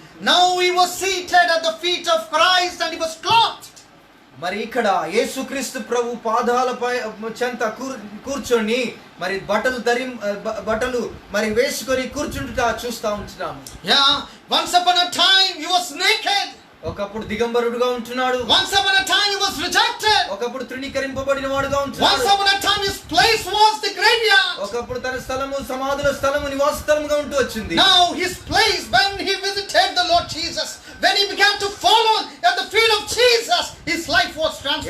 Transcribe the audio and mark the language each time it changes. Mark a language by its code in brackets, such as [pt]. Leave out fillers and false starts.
[en] Now he was seated at the feet of Christ and he was clothed. [te] మరి ఇక్కడ యేసుక్రీస్తు ప్రభు పాదాలపై చెంత కూర్చొని మరి బట్టలు మరి వేసుకొని కూర్చుంటుట చూస్తా ఉంటున్నాము. Yeah. [en] Once upon a time he was naked. [te] ఒకప్పుడు దిగంబరుడుగా ఉంటున్నాడు. [en] Once upon a time he was rejected. [te] ఒకప్పుడు తృణీకరింపబడిన వాడుగా ఉంటున్నాడు. [en] Once upon a time his place was the graveyard. [te] ఒకప్పుడు తన స్థలము సమాధుల స్థలము నివాస స్థలముగా ఉంటూ వచ్చింది. [en] Now his place, when he visited the Lord Jesus, when he began to follow at the feet of Jesus, his life was transformed.